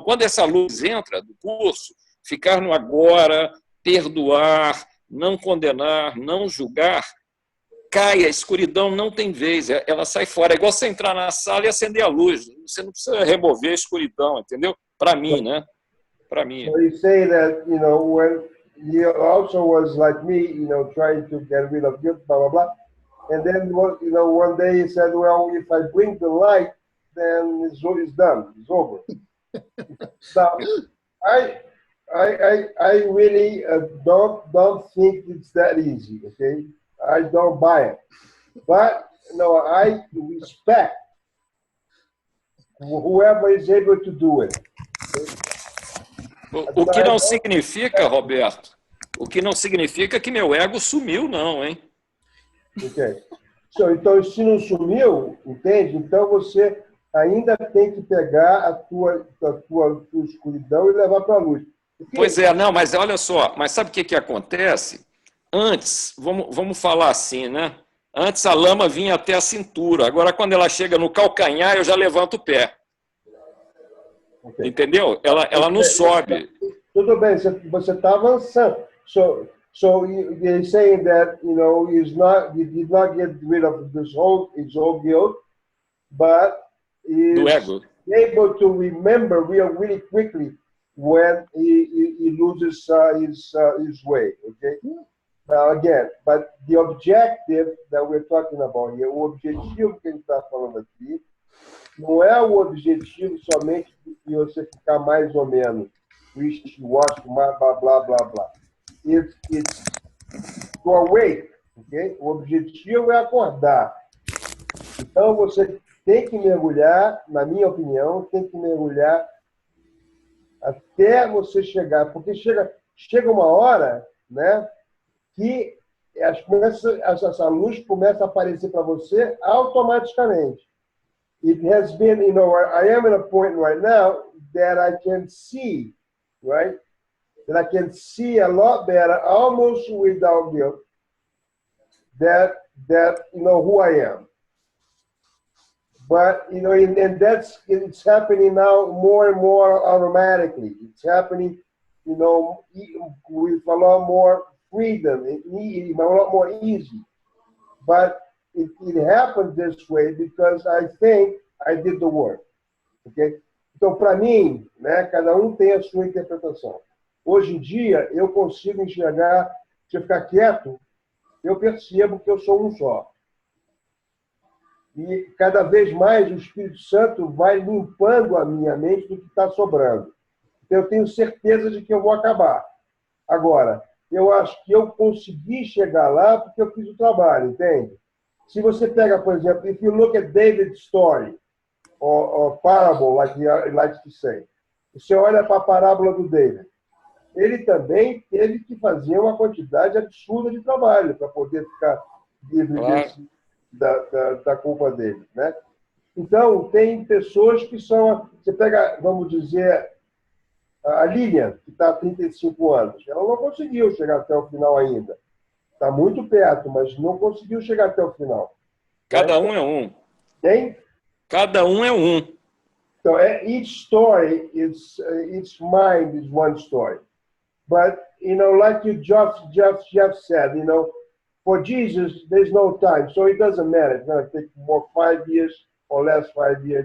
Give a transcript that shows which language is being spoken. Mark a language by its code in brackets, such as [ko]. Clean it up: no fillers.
[pt] Quando essa luz entra do curso, ficar no agora, perdoar, não condenar, não julgar, cai, a escuridão não tem vez, ela sai fora. É igual você entrar na sala e acender a luz. Você não precisa remover a escuridão, entendeu? Para mim, né? Para mim. [en] So you say that, you know, when he also was like me, you know, trying to get rid of guilt, blah, blah, blah. And then, you know, one day he said, well, if I bring the light, then it's done. It's over. So I really don't think it's that easy. Okay, I don't buy it. But no, I respect whoever is able to do it. [pt] O que não significa, Roberto, o que não significa que meu ego sumiu, não, hein? Ok. So, então, se não sumiu, entende? Então você ainda tem que pegar a tua escuridão e levar para a luz. Porque... Pois é, não, mas olha só, mas sabe o que acontece? Antes, vamos falar assim, né? Antes a lama vinha até a cintura, agora quando ela chega no calcanhar, eu já levanto o pé. Okay. Entendeu? Ela não sobe. Tudo bem, você está avançando. [en] So you're saying that, you know, he did not get rid of his whole guilt, but Do is ego. able to remember really quickly when he loses his way, okay? Now, again, but the objective that we're talking about here, [pt] o objetivo que a gente está falando aqui, não é o objetivo somente de você ficar mais ou menos wish-wash, blá, blá, blá, blá. [en] It's to awake, ok? [pt] O objetivo é acordar. Então, você tem que mergulhar, na minha opinião, tem que mergulhar até você chegar, porque chega uma hora, né, que essa luz começa a aparecer para você automaticamente. [en] It has been, I am at a point right now that I can see, right? That I can see a lot better, almost without guilt, that who I am. But, and it's happening now more and more automatically. It's happening, with a lot more freedom, a lot more easy. But it happened this way because I think I did the work. Okay? [pt] Então, para mim, né, cada um tem a sua interpretação. Hoje em dia, eu consigo enxergar, se eu ficar quieto, eu percebo que eu sou um só. E cada vez mais o Espírito Santo vai limpando a minha mente do que está sobrando. Então, eu tenho certeza de que eu vou acabar. Agora, eu acho que eu consegui chegar lá porque eu fiz o trabalho, entende? Se você pega, por exemplo, [en] if you look at David's story, or parable, like he likes to say, [pt] você olha para a parábola do David, ele também teve que fazer uma quantidade absurda de trabalho para poder ficar livre da culpa dele, né? Então, tem pessoas que são... Você pega, vamos dizer, a Lilian, que está há 35 anos. Ela não conseguiu chegar até o final ainda. Está muito perto, mas não conseguiu chegar até o final. Cada um é um. Tem? Cada um é um. [en] So each story, each mind is one story. But, like Jeff said, for Jesus, there's no time. So it doesn't matter. It's going to take more 5 years or less 5 years.